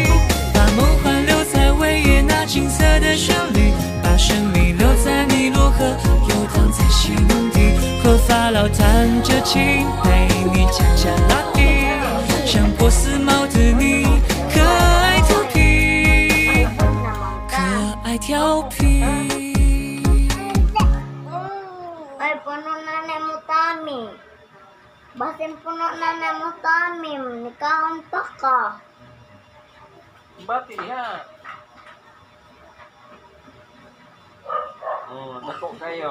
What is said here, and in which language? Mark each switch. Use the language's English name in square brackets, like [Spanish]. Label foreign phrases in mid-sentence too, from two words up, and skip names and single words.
[Chinese] 把梦幻留在维也纳金色的旋律，把神秘留在尼罗河，游荡在西蒙蒂，和法老弹着琴，陪你恰恰拉蒂。像波斯猫的你，可爱调皮，可爱调皮。 [Cebuano] Ay, puno na ni mo tami. Basin puno na ni mo tami. Nikaon pa ka. Bati ha. Dako kayo.